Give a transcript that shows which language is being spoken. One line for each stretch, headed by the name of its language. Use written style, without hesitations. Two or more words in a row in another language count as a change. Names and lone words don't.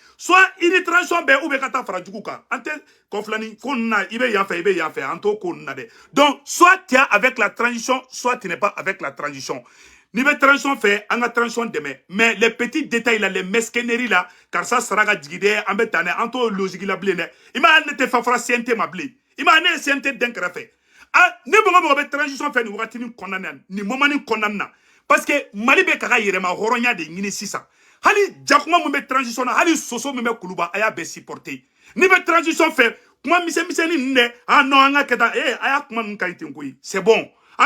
Bambara: soit i ni transition bɛɛ
French: ou bien
Bambara: ka taa fara jugu kan an tɛ kɔfilani ko ninnu na i bɛ yan fɛ i bɛ yan fɛ an t'o ko ninnu na dɛ
French: donc soit tu es avec la transition soit tu n'es pas avec la transition
Bambara: Ni bɛ transition fɛ an ka transition dɛmɛ
French: mais les petits détails là les mesquineries là
Bambara: karisa sara ka jigin dɛ an bɛ tan dɛ an t'o logique la bilen dɛ i m'a ye ne tɛ fɛn fɔra CNT ma bilen i m'a ye ne ye CNT den kɛrɛfɛ ne mɔgɔ bɛ transition fɛ nin wagati nin kɔnɔna na nin moment nin kɔnɔna na
French: parce que
Bambara: Mali bɛ ka yɛrɛma hɔrɔnya de ɲini sisan hali jakuma min bɛ transition na hali soso min bɛ kuluba a y'a bɛɛ supporter ni bɛ transition fɛ kuma misɛnmisɛnnin ninnu dɛ
French: ah non
Bambara: an ka kɛ tan a y'a kuma ninnu ka ɲi ten koyi
French: c'est bon
Bambara: an bɛ